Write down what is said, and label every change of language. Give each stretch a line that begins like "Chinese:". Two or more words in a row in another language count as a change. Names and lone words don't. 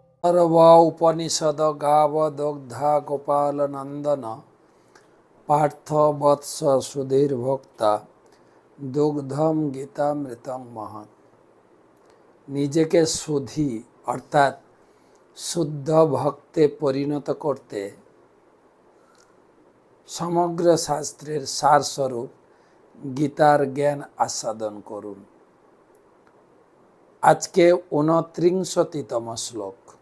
Sanskrit: सर्व उपनिषद गावदग्धा गोपाल नंदन पार्थ वत्स सुधीर भोक्ता दुग्धम गीतामृतम महत्।
Bangla: নিজেকে সুধী অর্থাৎ শুদ্ধ ভক্তে পরিণত করতে সমগ্র শাস্ত্রের সারস্বরূপ গীতার জ্ঞান আস্বাদন করুন। আজকে 29তম শ্লোক।